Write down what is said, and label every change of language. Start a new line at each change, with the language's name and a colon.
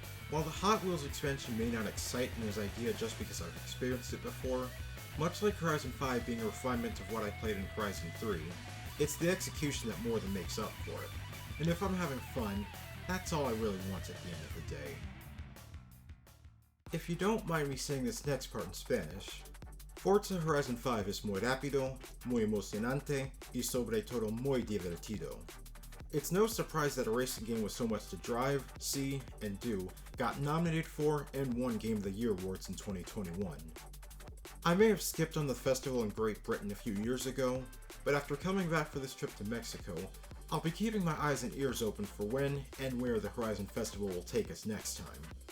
English: While the Hot Wheels expansion may not excite me as idea just because I've experienced it before, much like Horizon 5 being a refinement of what I played in Horizon 3, it's the execution that more than makes up for it. And if I'm having fun, that's all I really want at the end of the day. If you don't mind me saying this next part in Spanish, Forza Horizon 5
Spanish: es muy rápido, muy emocionante, y sobre todo muy divertido.
English: It's no surprise that a racing game with so much to drive, see, and do got nominated for and won Game of the Year awards in 2021. I may have skipped on the festival in Great Britain a few years ago, but after coming back for this trip to Mexico, I'll be keeping my eyes and ears open for when and where the Horizon Festival will take us next time.